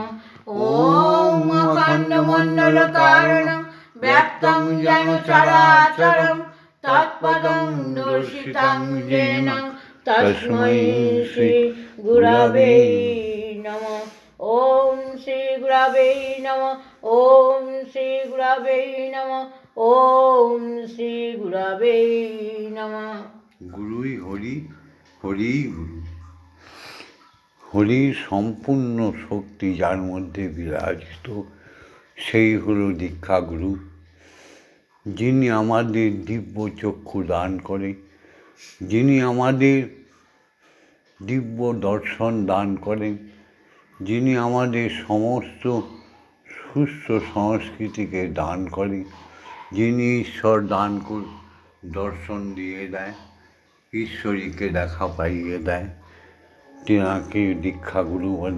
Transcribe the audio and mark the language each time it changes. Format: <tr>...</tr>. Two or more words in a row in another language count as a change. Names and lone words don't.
<sa>ओम अखण्डमण्डलकारणं व्याप्तं येन चराचरं तत्पदं दर्शितं येन तस्मै श्री गुरवे नमः। ओम श्री गुरवे नमः। ओम श्री गुरवे नमः। ओम श्री गुरवे नमः।</sa> <bn>গুরুই হরি, হরিই গুরু। হরির সম্পূর্ণ শক্তি যার মধ্যে বিরাজিত, সেই হল দীক্ষাগুরু, যিনি আমাদের দিব্য চক্ষু দান করে, যিনি আমাদের দিব্য দর্শন দান করেন, যিনি আমাদের সমস্ত সুস্থ সংস্কৃতিকে দান করেন, যিনি ঈশ্বর দান দর্শন দিয়ে দেয়, ঈশ্বরীকে দেখা পাইয়ে দেয়, তেনাকে দীক্ষাগুরু বলে।</bn>